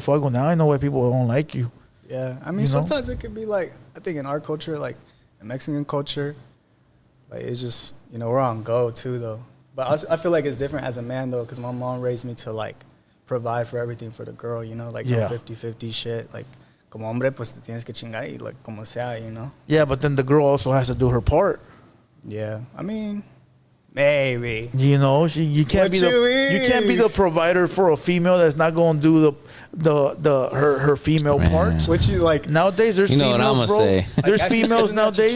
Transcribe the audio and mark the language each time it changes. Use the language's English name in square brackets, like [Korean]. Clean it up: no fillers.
[English] I go, now I know why people don't like you. Yeah. I mean, sometimes it could be like, I think in our culture, like in Mexican culture, like it's just, we're on go too, though. But I feel like it's different as a man, though, because my mom raised me to, like, provide for everything for the girl, like, no 50-50 shit. [Spanish] Like, como hombre, pues te tienes que chingar y, like, como sea, [English] Yeah, but then the girl also has to do her part. Yeah. I mean, maybe. You can't be the provider for a female that's not going to do her female parts. What you like nowadays? There's females, what I'm gonna bro. say. There's females nowadays.